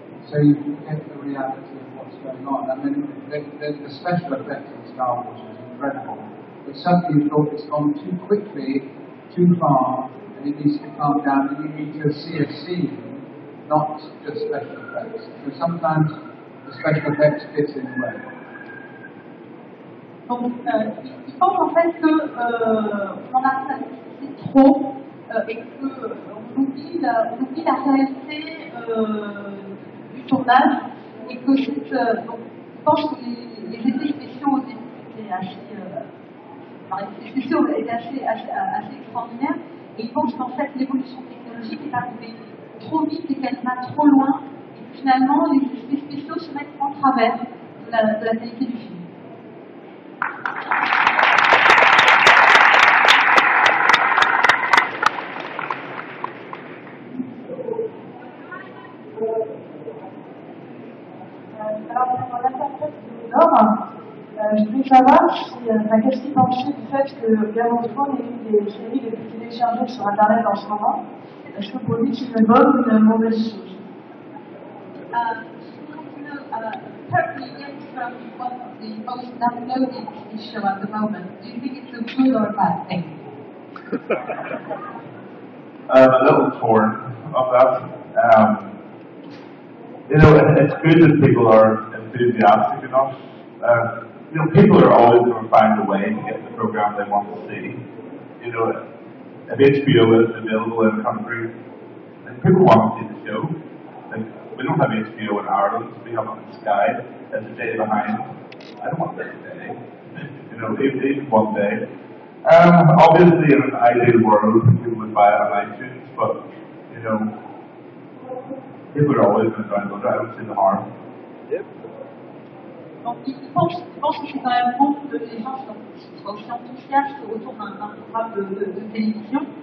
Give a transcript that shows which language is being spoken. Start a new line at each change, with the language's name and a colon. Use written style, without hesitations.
English: so you get the reality of what's going on. I mean, the special effects in Star Wars is incredible, but suddenly you thought it's gone too quickly, too far, and it needs to calm down, and you need to see a scene, not just special effects. So sometimes the special effects gets in the way.
French: Donc, il pense en fait qu'on a c'est trop et qu'on oublie la réalité du tournage et que donc, je pense que les effets spéciaux au début étaient les effets spéciaux étaient assez extraordinaires et il pense qu'en fait l'évolution technologique est arrivée trop vite et qu'elle va trop loin et que finalement les effets spéciaux se mettent en travers de la qualité du film. Alors, pour l'interprète de Nord, je voulais savoir qu'est-ce qu'il pensait du fait que Game of Thrones est une des séries les plus téléchargées sur Internet en ce moment. Est-ce que pour lui c'est une bonne ou une mauvaise chose?
English: Apparently, Game of Thrones is one of the most downloaded TV show at the moment. Do you think it's a good or a bad thing? I'm a little torn on that. You know, it's good that people are enthusiastic enough. You know, people are always going to find a way to get the program they want to see. You know, if HBO is available in a country, then people want to see the show. Like, we don't have HBO in Ireland, we have it on Sky. It's a day behind. I don't want that day. You know, even one day. Obviously, in an ideal world, people would buy it on iTunes, but, you know, people are always going to download it. I don't see the harm. Yep.
French: Donc, il pense que c'est quand même bon que les gens soient aussi enthousiastes autour d'un programme de télévision.